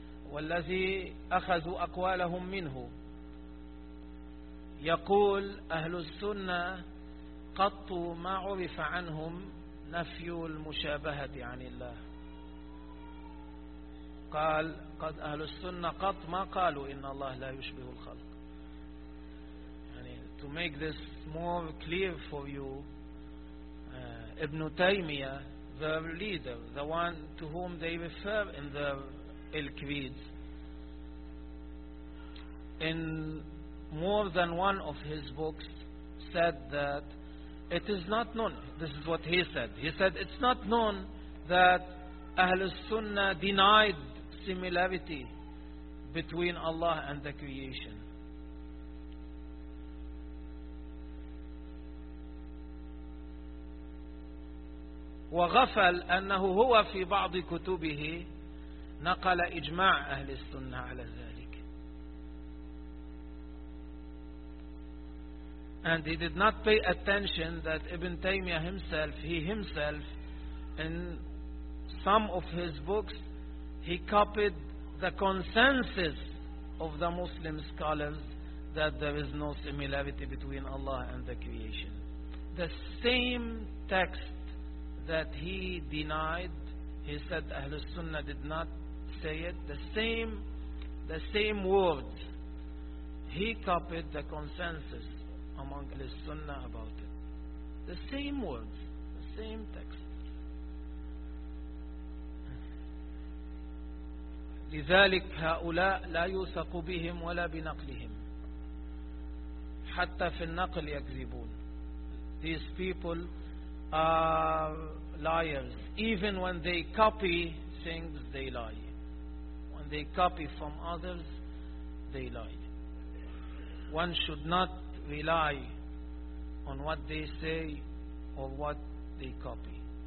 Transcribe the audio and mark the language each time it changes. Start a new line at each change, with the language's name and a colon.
Arabic: والذي أخذوا أقوالهم منه يقول أهل السنة قط ما عرف عنهم نفي المشابهة عن الله. قال قد أهل السنة قط ما قالوا إن الله لا يشبه الخلق. يعني
English: to make this more clear for you, Ibn Taymiyyah, their leader, the one to whom they refer in their ilqweeds, in more than one of his books said that it is not known. This is what he said. He said it's not known that Ahl al-Sunnah denied similarity between Allah and the creation.
Arabic: وغفل أنه هو في بعض كتبه نقل إجماع أهل السنة على ذلك.
English: And he did not pay attention that Ibn Taymiyyah himself, in some of his books, he copied the consensus of the Muslim scholars that there is no similarity between Allah and the creation. The same text that he denied, he said Ahlul Sunnah did not say it, the same words, he copied the consensus among Ahlul Sunnah about it. The same words, the same text.
Arabic: لذلك هؤلاء لا يوثق بهم ولا بنقلهم حتى في النقل يكذبون.
English: These people are liars. Even when they copy things, they lie. When they copy from others, they lie. One should not rely on what they say or what they copy.